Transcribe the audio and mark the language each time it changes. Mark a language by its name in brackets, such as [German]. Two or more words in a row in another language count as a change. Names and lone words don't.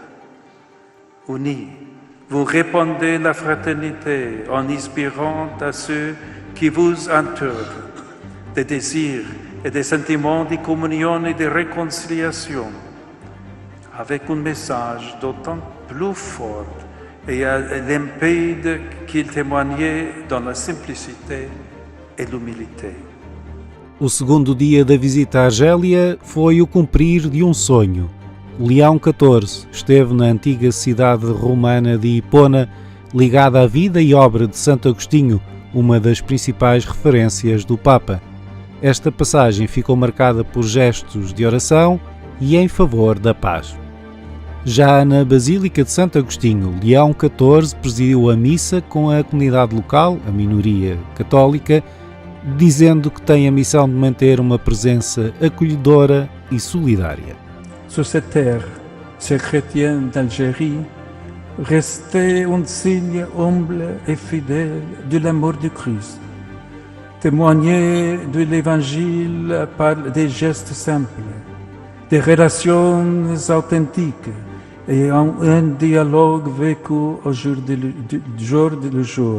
[French] Unis, vous répandez la fraternité en inspirant à ceux qui vous entourent des désirs et des sentiments de communion et de réconciliation, avec un message d'autant plus fort et limpide qu'il témoignait dans la simplicité et l'humilité. [Portuguese] O segundo dia da visita à Argélia foi o cumprir de um sonho. Leão XIV esteve na antiga cidade romana de Hipona, ligada à vida e obra de Santo Agostinho, uma das principais referências do Papa. Esta passagem ficou marcada por gestos de oração e em favor da paz. Já na Basílica de Santo Agostinho, Leão XIV presidiu a missa com a comunidade local, a minoria católica, dizendo que tem a missão de manter uma presença acolhedora e solidária. [French] Sur cette terre, ces chrétiens d'Algérie, restez un signe humble et fidèle de l'amour du Christ. Témoignez de l'Évangile par des gestes simples, des relations authentiques et un dialogue vécu au jour le jour.